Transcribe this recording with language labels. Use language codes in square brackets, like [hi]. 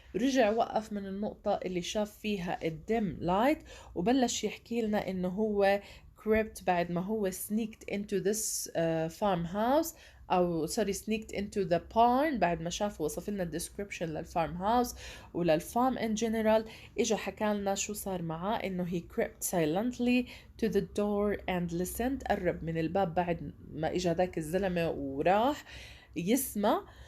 [ar] رجع وقف من النقطة اللي شاف فيها الديم لايت وبلش يحكي لنا انه هو crept بعد ما هو [en] sneaked into this farmhouse [ar] او سوري [en] sneaked into the barn [ar] بعد ما شاف وصف لنا الديسكريبشن للفارم هاوس وللفارم [en] in general. [ar] اجا حكى لنا شو صار معاه انه [en] he crept silently to the door and listened. [ar] قرب من الباب بعد ما اجا ذاك الزلمة وراح يسمع.